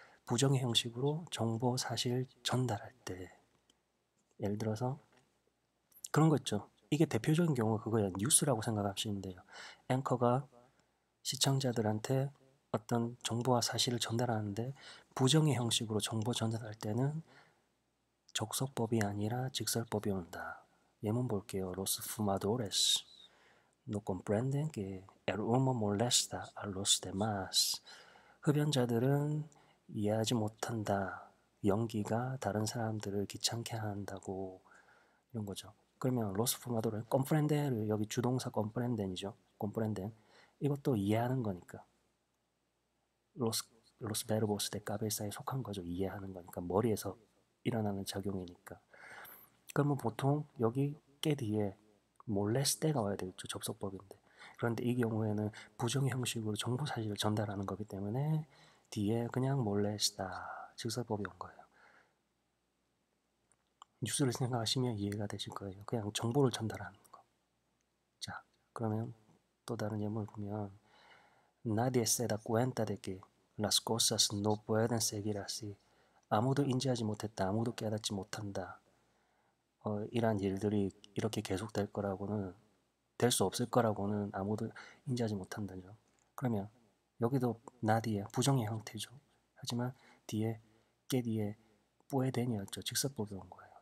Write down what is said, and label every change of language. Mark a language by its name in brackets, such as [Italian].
[Korean] 부정의 형식으로 정보 사실 전달할 때 예를 들어서 그런 거 있죠. 이게 대표적인 경우가 그거예요. 뉴스라고 생각하시면 돼요. 앵커가 시청자들한테 어떤 정보와 사실을 전달하는데 부정의 형식으로 정보 전달할 때는 적석법이 아니라 직설법이 온다. 예문 볼게요. [Spanish] Los fumadores no comprenden que el humo molesta a los demás. [Korean] 흡연자들은 이해하지 못한다. 연기가 다른 사람들을 귀찮게 한다고 이런 거죠. 그러면 los fumadores, comprender를 여기 주동사 comprenden이죠. comprenden. 이것도 이해하는 거니까. [Spanish] los verbos de cabeza에 [Korean] 속한 거죠. 이해하는 거니까. 머리에서 일어나는 작용이니까. 그러면 보통 여기 깨 뒤에 몰레스테가 와야 되겠죠. 접속법인데. 그런데 이 경우에는 부정의 형식으로 정보 사실을 전달하는 거기 때문에 뒤에 그냥 몰레스타 직설법이 온 거예요. 뉴스를 생각하시면 이해가 되실 거예요. 그냥 정보를 전달하는 거. 자, 그러면 또 다른 예문을 보면 [Spanish] Nadie se da cuenta de que las cosas no pueden seguir así. [Korean] 아무도 인지하지 못했다. 아무도 깨닫지 못한다. 이러한 일들이 이렇게 계속될 거라고는 될 수 없을 거라고는 아무도 인지하지 못한다죠. 그러면 여기도 나디에 부정의 형태죠. 하지만 뒤에 깨 뒤에 뿌에덴이었죠. 직설법이 온 거예요.